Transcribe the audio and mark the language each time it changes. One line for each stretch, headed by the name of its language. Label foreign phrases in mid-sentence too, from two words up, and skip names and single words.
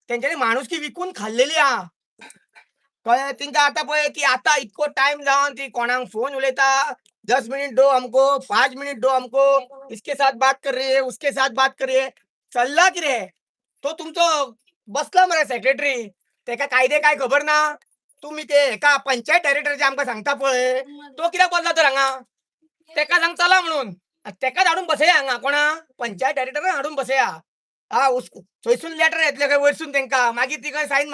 Konkani: त्यांच्यानी माणुसकी विकून खाल्लेली हा. कळ्ळें तिंका आतां पळय ती आतां इतको टायम जावन ती कोणाक फोन उलयता
Hindi: 10 मिनिट दो हमको 5 मिनिट दो हमको इसके साथ बात कर रही है उसके साथ बात कर रही है
Konkani: चल्ला कितें तो तुमचो बसला मरे सेक्रेटरी तेका कायदे काय खबर ना तुम्ही ते एका पंचायत डायरेक्टर जे आमकां सांगता पळय तो कित्याक बसला तर हांगा तेका सांग चला म्हणून तेकाच हाडून बसया हांगा कोणा पंचायत डायरेक्टराक हाडून बसया थंयसून लेटर येतले खंय वयरसून तेंका मागीर ती खंय सायन